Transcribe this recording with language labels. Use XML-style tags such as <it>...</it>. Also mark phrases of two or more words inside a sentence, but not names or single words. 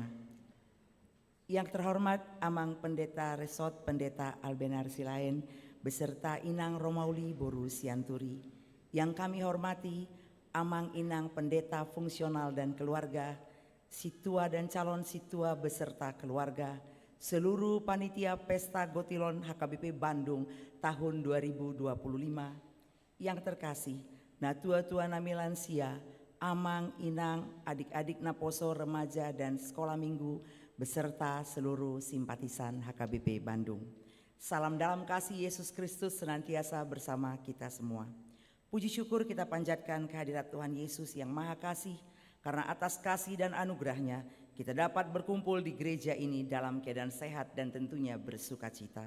<id>Yang terhormat Amang Pendeta Resort Pendeta Albenar Silain beserta Inang Romauli Boru Sianturi. Yang kami hormati Amang Inang Pendeta Fungsional dan Keluarga, Situa dan calon Situa beserta keluarga, seluruh panitia Pesta Gotilon HKBP Bandung tahun 2025. Yang terkasih,</id> <bbc>na tua-tua nami lansia, amang, inang,</bbc> <id>adik-adik naposo, remaja dan sekolah minggu beserta seluruh simpatisan HKBP Bandung. Salam dalam kasih Yesus Kristus senantiasa bersama kita semua. Puji syukur kita panjatkan kehadirat Tuhan Yesus yang Maha Kasih, karena atas kasih dan anugerahnya kita dapat berkumpul di gereja ini dalam keadaan sehat dan tentunya bersukacita.</id>